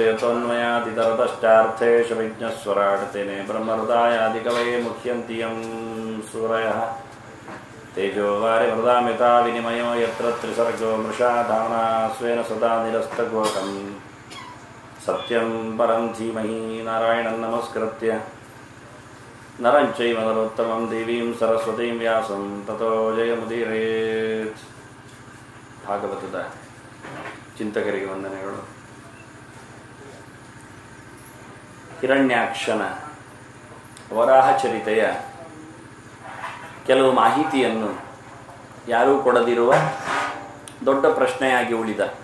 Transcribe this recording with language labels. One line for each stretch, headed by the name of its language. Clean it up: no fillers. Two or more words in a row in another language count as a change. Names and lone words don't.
Sanskrit: तन्मयादितरतश्चार्थेषु विज्ञस्वराट् तेने ब्रह्महृदायादिकवये मुह्यन्ति यं सूरयः तेजो वारिमृदामिता विनिमयो यत्र त्रिसर्गो मृषा धाम्ना स्वेन सदा निरस्तगोकम् सत्यं परं धीमहि नारायणं नमस्कृत्य नरं चैव नरोत्तमं देवीं सरस्वतीं व्यासं ततो जयमुदीरयेत्.
Kannada: ಭಾಗವತದ ಚಿಂತಕರಿಗೆ ವಂದನೆಗಳು. ಹಿರಣ್ಯಾಕ್ಷನ ವರಾಹ ಚರಿತೆಯ ಕೆಲವು ಮಾಹಿತಿಯನ್ನು ಯಾರೂ ಕೊಡದಿರುವ ದೊಡ್ಡ ಪ್ರಶ್ನೆಯಾಗಿ ಉಳಿದ